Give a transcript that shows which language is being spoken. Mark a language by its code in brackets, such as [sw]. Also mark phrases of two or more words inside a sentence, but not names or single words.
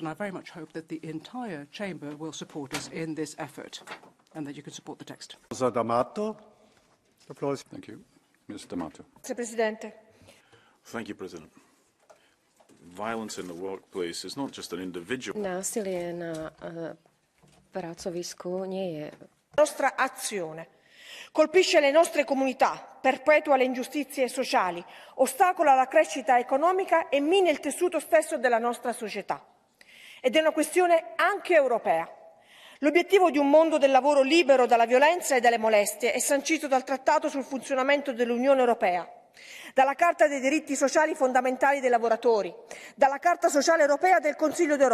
[en] And I very much hope that the entire chamber will support us in this effort and that you can support the text. D'Amato. The floor is... Thank you. Ms. D'Amato. Mr. Presidente. Thank you, President. Violence in the workplace is not just an individual. [sk] Násilie na pracovisku nie je. [it] Nostra azione colpisce le nostre comunità, perpetua le ingiustizie sociali, ostacola la crescita economica e mina il tessuto stesso della nostra società. Ed è una questione anche europea. L'obiettivo di un mondo del lavoro libero dalla violenza e dalle molestie è sancito dal Trattato sul funzionamento dell'Unione Europea, dalla Carta dei diritti sociali fondamentali dei lavoratori, dalla Carta sociale europea del Consiglio d'Europa.